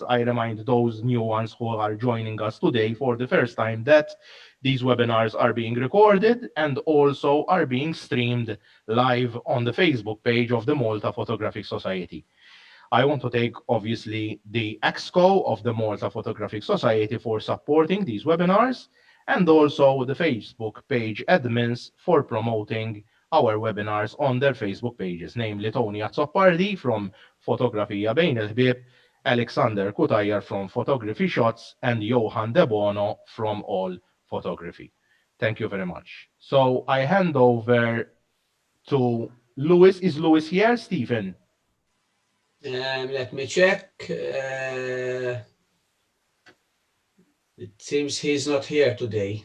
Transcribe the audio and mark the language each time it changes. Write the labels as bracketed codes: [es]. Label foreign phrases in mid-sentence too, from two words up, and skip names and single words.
[en] I remind those new ones who are joining us today for the first time that these webinars are being recorded and also are being streamed live on the Facebook page of the Malta Photographic Society. I want to thank, obviously, the EXCO of the Malta Photographic Society for supporting these webinars, and also the Facebook page admins for promoting our webinars on their Facebook pages, namely Tony Azzopardi from Fotografija Bejn il-Ħbieb, Alexander Kutajer from Photography Shots, and Johan De Bono from All Photography. Thank you very much. So I hand over to Lewis. Is Lewis here, Stephen? Let me check. It seems he's not here today.